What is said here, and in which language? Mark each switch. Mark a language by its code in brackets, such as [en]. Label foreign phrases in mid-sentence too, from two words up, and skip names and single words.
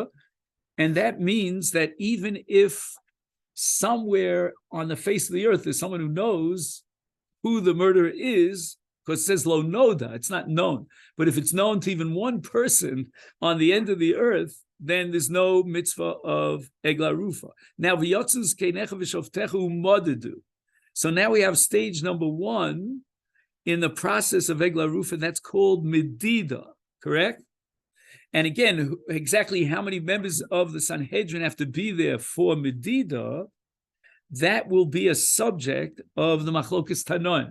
[en] And that means that even if somewhere on the face of the earth there's someone who knows who the murderer is, because it says [he] לא נודע, [en] it's not known. But if it's known to even one person on the end of the earth, then there's no mitzvah of [he] עגלה ערופה. Now, ויצאו זקניך ושפטיך ומדדו. [en] So now we have stage number one in the process of [he] עגלה ערופה, [en] that's called Medida, correct? And again, exactly how many members of the Sanhedrin have to be there for Medida, that will be a subject of the [he] מחלוקת תנאים.